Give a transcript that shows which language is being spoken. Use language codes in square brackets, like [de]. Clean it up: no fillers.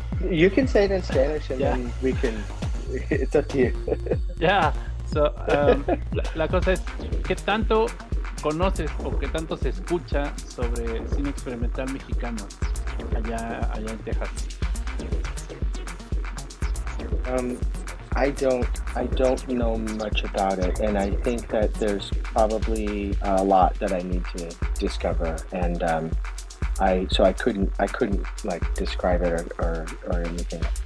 [en] You can say it in Spanish and then we can, it's up to you. Yeah, so [es] la cosa es, ¿qué tanto conoces o qué tanto se escucha sobre cine experimental mexicano allá en Texas? [en] I don't know much about it, and I think that there's probably a lot that I need to discover, and I couldn't like describe it or anything.